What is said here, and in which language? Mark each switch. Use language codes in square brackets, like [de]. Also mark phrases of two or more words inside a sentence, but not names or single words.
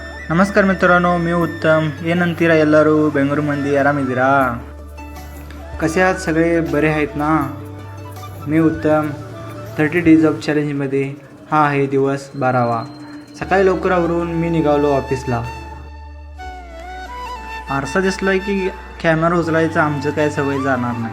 [mr] ನಮಸ್ಕಾರ मित्रांनो, मी उत्तम. [kn] ಏನಂತೀರಾ ಎಲ್ಲರೂ ಬೆಂಗಳೂರು ಮಂದಿ ಆರಾಮಿದ್ದೀರಾ? [mr] कसे आहात सगळे? बरे आहेत ना? मी उत्तम. 30 डेज ऑफ चॅलेंजमध्ये हा आहे दिवस 12वा. सकाळी लवकर आवरून मी निघालो ऑफिसला. आरसा दिसला की कॅमेरा उचलायचा आमचं काय सवय जाणार नाही.